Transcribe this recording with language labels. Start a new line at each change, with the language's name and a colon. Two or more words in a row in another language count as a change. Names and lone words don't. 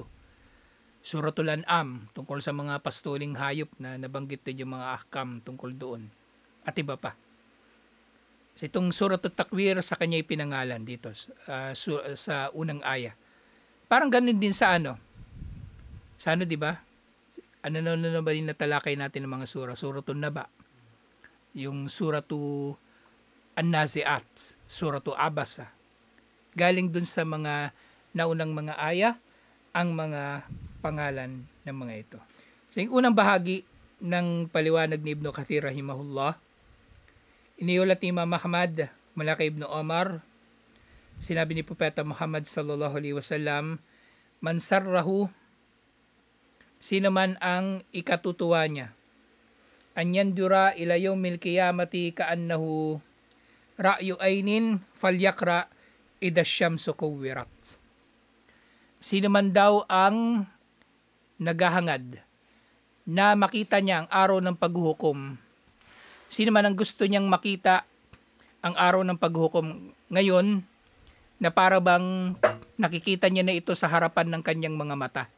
Filipino: Suratul An'am, tungkol sa mga pastuling hayop na nabanggit din yung mga ahkam tungkol doon. At iba pa. So itong Suratul Takwir, sa kanya ipinangalan dito sa unang aya. Parang ganun din sa di ba? Ano ba yung natalakay natin ng mga sura? Suratul Naba, yung Suratul An-Nazi'at, Suratul Abasa. Galing dun sa mga naunang mga aya, ang mga pangalan ng mga ito. So yung unang bahagi ng paliwanag ni Ibn Kathir rahimahullah, iniulat ni Imam Ahmad mula kay Ibn Omar, sinabi ni Propeta Muhammad
Arabic: صلى الله عليه وسلم, من سره,
Filipino: sino man ang ikatutuwa niya,
Arabic: أن ينظر إلى يوم القيامة كأنه رأي عين فليقرأ إذا الشمس كورت.
Filipino: Sino man daw ang naghahangad na makita niya ang araw ng paghuhukom, sino man ang gusto niyang makita ang araw ng paghuhukom ngayon, na para bang nakikita niya na ito sa harapan ng kanyang mga mata.